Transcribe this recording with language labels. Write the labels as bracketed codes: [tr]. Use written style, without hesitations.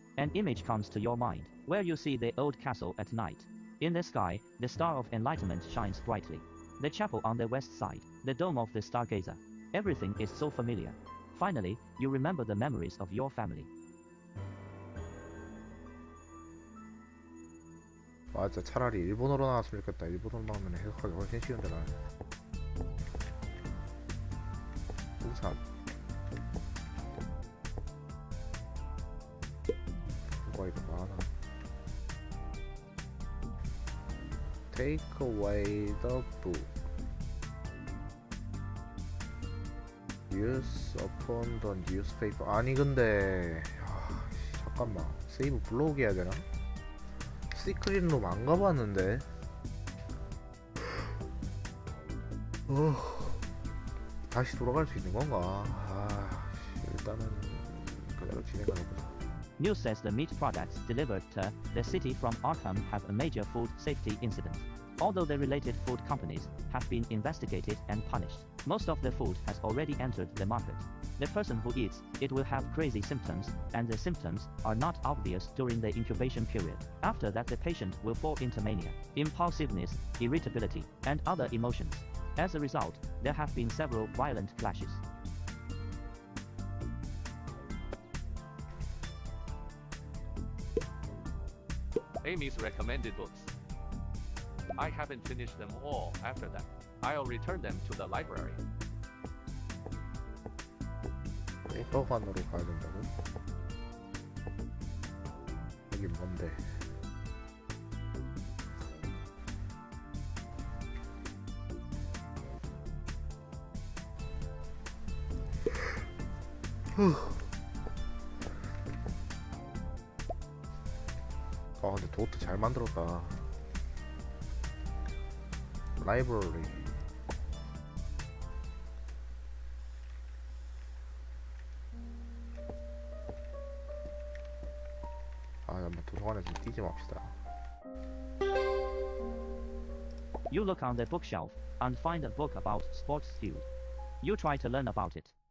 [en] An image comes to your mind, where you see the old castle at night. In the sky, the star of enlightenment shines brightly. The chapel on the west side, the dome of the stargazer. Everything is so familiar. Finally, you remember the memories of your family. [ko] 맞아, 차라리 일본어로 나왔으면 좋겠다. 일본어로 나오면 해석하기 훨씬 쉬운데 나. 우산. 뭐가 이거 많아. [en] Take away the book. Use upon the newspaper. [ko] 아니 근데 잠깐만. 세이브 블로그 해야 되나? 시크릿룸 안 가봤는데. 다시 돌아갈 수 있는 건가? 일단은 그대로 진행해보자. [en] News says the meat products delivered to the city from Arkham have a major food safety incident. Although the related food companies have been investigated and punished, most of the food has already entered the market. The person who eats it will have crazy symptoms, and the symptoms are not obvious during the incubation period. After that, the patient will fall into mania, impulsiveness, irritability, and other emotions. As a result, there have been several violent clashes. Amy's recommended books. I haven't finished them all after that. I'll return them to the library. [ko] 도서관으로 가야 된다고? 여긴 뭔데? 아 근데 도트 잘 만들었다. 라이브러리. 아 한번 도서관에서 뛰지 맙시다. [en] You look on the bookshelf and find a book about sports field. You try to learn about it.